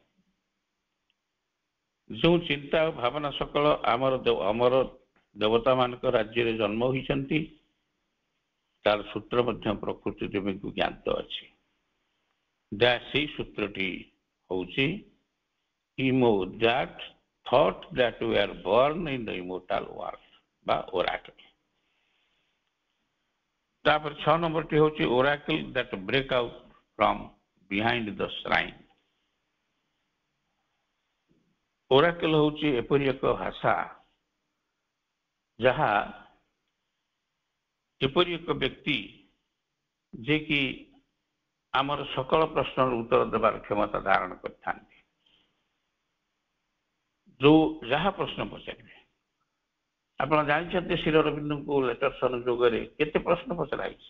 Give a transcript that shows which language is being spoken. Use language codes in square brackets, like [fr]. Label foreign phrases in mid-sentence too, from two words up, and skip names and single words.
[or] ଯେଉଁ ଚିନ୍ତା ଓ ଭାବନା ସକଳ ଆମର ଦେବତା ମାନଙ୍କ ରାଜ୍ୟରେ ଜନ୍ମ ହୋଇଛନ୍ତି, ତାର ସୂତ୍ର ମଧ୍ୟ ପ୍ରକୃତି ଦେବୀଙ୍କୁ ଜ୍ଞାତ ଅଛି। ସେଇ ସୂତ୍ରଟି ହେଉଛି [en] that thought that we are born in the immortal world ବା oracle। [or] ତାପରେ 6 ନମ୍ବରଟି ହେଉଛି [en] oracle that break out from behind the shrine। [or] oracle ହେଉଛି ଏପରି ଏକ ଭାଷା ଯାହା ଏପରି ଏକ ବ୍ୟକ୍ତି ଯେ କି ଆମର ସକଳ ପ୍ରଶ୍ନର ଉତ୍ତର ଦେବାର କ୍ଷମତା ଧାରଣ କରିଥାନ୍ତି। ଯୋଉ ଯାହା ପ୍ରଶ୍ନ ପଚାରିବେ, ଆପଣ ଜାଣିଛନ୍ତି ଶ୍ରୀ ଅରବିନ୍ଦଙ୍କୁ ଲେଟର ସଂଯୋଗରେ କେତେ ପ୍ରଶ୍ନ ପଚରା ହେଇଛି।